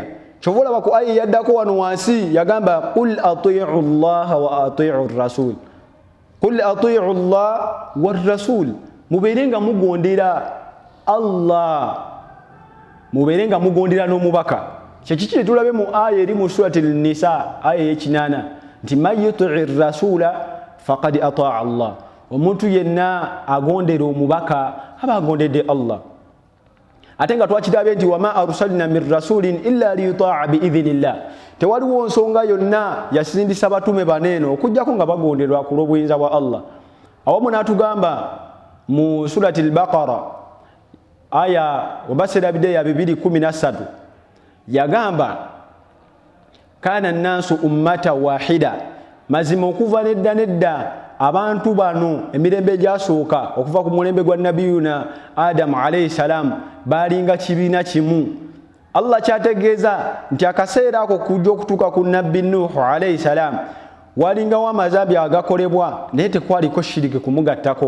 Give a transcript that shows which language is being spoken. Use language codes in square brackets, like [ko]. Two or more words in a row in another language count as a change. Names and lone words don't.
[lg] Kyova olaba ku aya yaddako wano wansi yagamba [ar] قل أطيعوا الله وأطيعوا الرسول. قل أطيعوا الله والرسول, [lg] mubeere nga mugondera Allah muberenga mugondera n'omubaka. Kyekiki tulabe mu aya eri mu surati an-Nisa aya y'ekinana nti [ar] من يطع الرسول فقد أطاع الله. [lg] Omuntu yenna agondera omubaka aba agondedde Allah. Ate nga twakirabye nti [ar] وما أرسلنا من رسول إلا ليطاع بإذن الله. [lg] Tewaliwo nsonga yonna yasindisa batume baneeno okujjako nga bagonderwa ku lw'obuyinza bwa Allah. Awamu n'atugamba mu surati al-Baqara aya wabasirabide ya 213 yagamba [ar] كان الناس أمة واحدة, [lg] mazima okuva nedda abantu bano emirembe gyasooka okuva ku mulembe gwa nabiyuna Adam [ar] عليه السلام [lg] balinga kibiina kimu. Allah kyategeeza nti akaseera ako kujja okutuuka ku nabbi Nuhu [ar] عليه السلام [lg] walingawo amazambi agakolebwa naye tekwaliko shiriki kumugattako.